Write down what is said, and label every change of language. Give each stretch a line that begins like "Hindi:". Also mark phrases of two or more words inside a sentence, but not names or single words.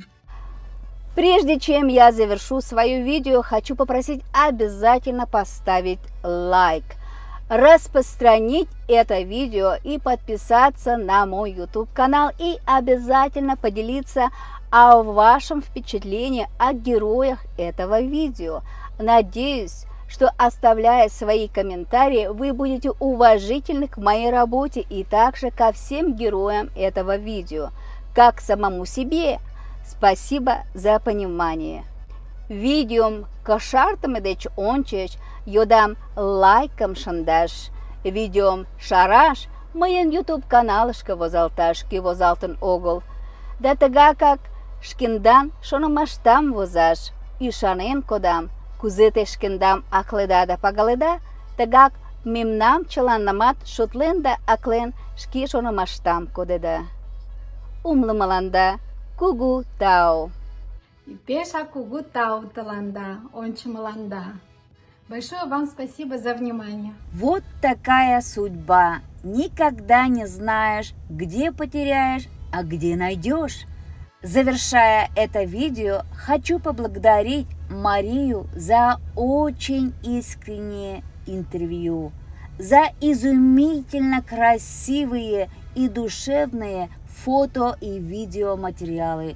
Russian: Прежде чем я завершу свое видео, хочу попросить обязательно поставить лайк, распространить это видео и подписаться на мой YouTube канал, и обязательно поделиться о вашем впечатлении о героях этого видео. Надеюсь, что, оставляя свои комментарии, вы будете уважительны к моей работе и также ко всем героям этого видео, как к самому себе. Спасибо за понимание.
Mari: Видеом кошартамедеч ончеч йодам лайком шандаш. Видеом шараш моен YouTube каналышка возалташки возалтын огыл. Да тыга как шкендан шонымаштам возаш. И шанен кодам, кузе шкендам акледа да пагаледа, тыгак мемнам чыланнамат шотлен да аклен шки шонымаштам кодеда. Умлымаланда Кугу тау. И пеша кугу тау таланда, ончымаланда.
Russian: Большое вам спасибо за внимание. Вот такая судьба. Никогда не знаешь, где потеряешь, а где найдешь. Завершая это видео, хочу поблагодарить Марию за очень искреннее интервью, за изумительно красивые и душевные фото и видеоматериалы.